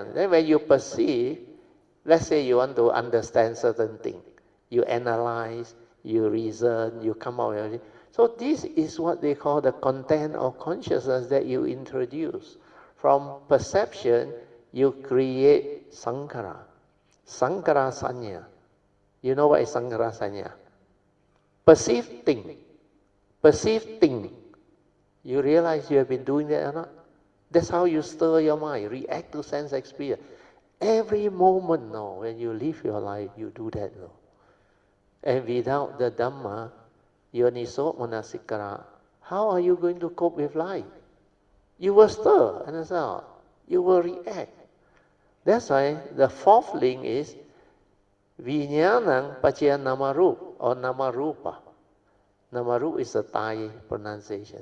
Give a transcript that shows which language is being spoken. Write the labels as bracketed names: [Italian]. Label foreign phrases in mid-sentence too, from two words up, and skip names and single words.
[English] Then when you perceive, let's say you want to understand certain thing, you analyze, you reason, you come out with it. So this is what they call the content of consciousness that you introduce. From perception, you create sankhara. [Pali] Sankhara sanya. [English] You know what is [Pali] sankhara sanya? [English] Perceived thing. Perceived thing. You realize you have been doing that or not? That's how you stir your mind, react to sense experience. Every moment now, when you live your life, you do that now. And without the Dhamma, [Pali] yoniso manasikara, [English] how are you going to cope with life? You will stir, understand? You will react. That's why the fourth link is [Pali] Vijnanam Pachya Namarup [English] or Namarupa. Namarup is a Thai pronunciation.